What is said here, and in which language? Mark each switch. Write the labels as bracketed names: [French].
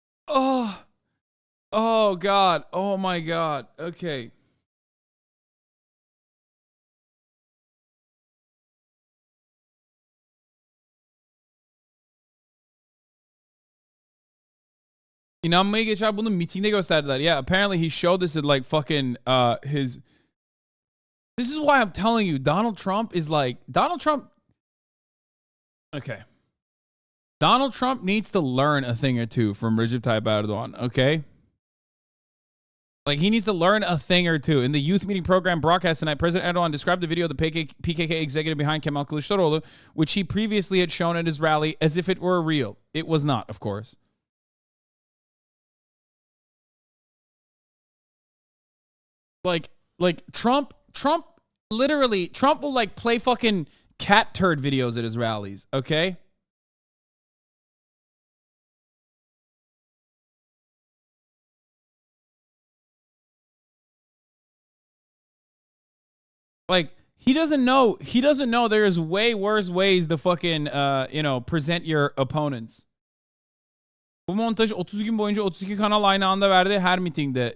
[English] Oh God. Oh my God. Okay. [Turkish] İnanmaya geçer bunu mitingde gösterdiler. [English] Yeah, apparently he showed this at like fucking his. This is why I'm telling you, Donald Trump is like Donald Trump. Okay. Donald Trump needs to learn a thing or two from Recep Tayyip Erdogan, okay? Like, he needs to learn a thing or two. In the youth meeting program broadcast tonight, President Erdogan described the video of the PKK executive behind Kemal Kılıçdaroğlu, which he previously had shown at his rally, as if it were real. It was not, of course. Like Trump literally, Trump will, like, play fucking cat turd videos at his rallies, okay? Like, he doesn't know there's way worse ways to fucking, present your opponents. [Turkish] Bu montaj 30 gün boyunca 32 kanal aynı anda verdi her mitingde.